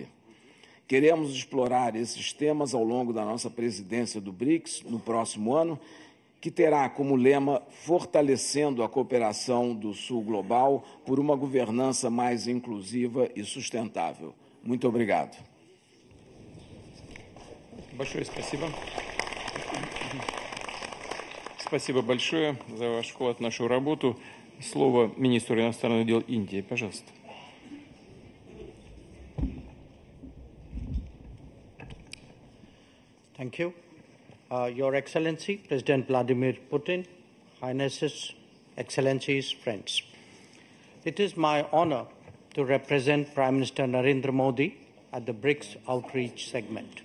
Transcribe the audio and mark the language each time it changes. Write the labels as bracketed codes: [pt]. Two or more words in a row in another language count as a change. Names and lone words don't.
[pt] Queremos explorar esses temas ao longo da nossa presidência do BRICS no próximo ano, que terá como lema fortalecendo a cooperação do Sul global por uma governança mais inclusiva e sustentável. Muito obrigado. [ru] Большое спасибо. Спасибо большое за ваш вклад в нашу работу. Слово министру иностранных дел Индии, пожалуйста. [en] Thank you. Your Excellency, President Vladimir Putin, Highnesses, Excellencies, friends. It is my honor to represent Prime Minister Narendra Modi at the BRICS outreach segment.